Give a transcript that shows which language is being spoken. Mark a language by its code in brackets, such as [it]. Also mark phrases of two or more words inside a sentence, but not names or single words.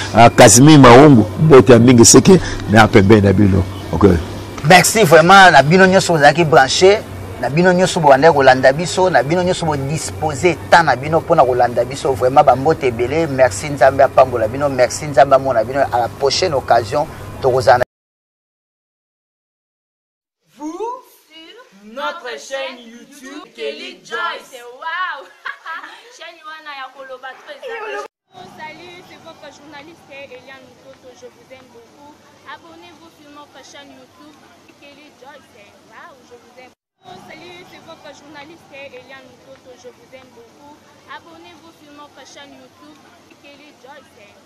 [ln] Ah, Casimir Maungu, mbote ya mingi, [fr] c'est que [ln] na pembe na bino. Ok. [fr] Merci vraiment, [ln] na bino nyonso bozalaki branché, na bino nyonso boandaki kolanda biso, na bino nyonso bodisposer temps na bino mpona kolanda biso. Vraiment, bambote ebele. Merci, Nzambe apambola bino. Merci, Nzambe amona bino. [fr] À la prochaine occasion, [ln] tokozala na [fr] Vous, sur notre chaîne YouTube, Kelly Joyce. [ln] Wow! Chaîne wana ya koloba [fr] très bien. Oh, salut, c'est votre journaliste Eliane Nkoto, je vous aime beaucoup. Abonnez-vous sur notre chaîne YouTube, Kelly Joyce. Wow, je vous aime. Oh, salut, c'est votre journaliste Eliane Nkoto, je vous aime beaucoup. Abonnez-vous sur notre chaîne YouTube, Kelly Joyce.